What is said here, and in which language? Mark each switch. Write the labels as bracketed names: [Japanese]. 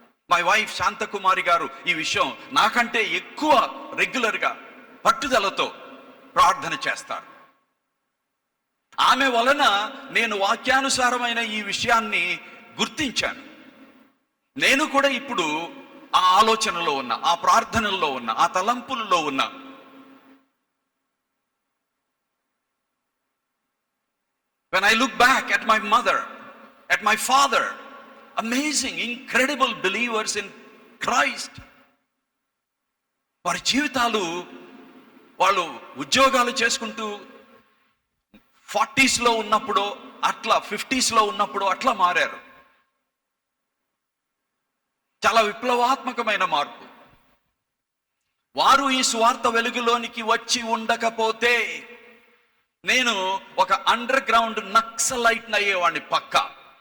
[Telugu] My wife Shanthakumari గారు ఈ విషయం నాకంటే ఎక్కువ రెగ్యులర్గా పట్టుదలతో ప్రార్థన చేస్తారు. ఆమె వలన నేను వాక్యానుసారమైన ఈ విషయాన్ని గుర్తించాను. నేను కూడా ఇప్పుడు ఆ ఆలోచనలో ఉన్నా, ఆ ప్రార్థనల్లో ఉన్నా, ఆ తలంపుల్లో ఉన్నా. [English] When I look back at my mother, at my father, amazing, incredible believers in Christ. [Telugu] వారి జీవితాలు, వాళ్ళు ఉద్యోగాలు చేసుకుంటూ 40s లో ఉన్నప్పుడు అట్లా, 50s లో ఉన్నప్పుడు అట్లా మారారు. చాలా విప్లవాత్మకమైన మార్పు. వారు ఈ స్వార్థ వెలుగులోనికి వచ్చి ఉండకపోతే నేను ఒక అండర్ గ్రౌండ్ నక్సలైట్ అయ్యేవాడిని పక్కా.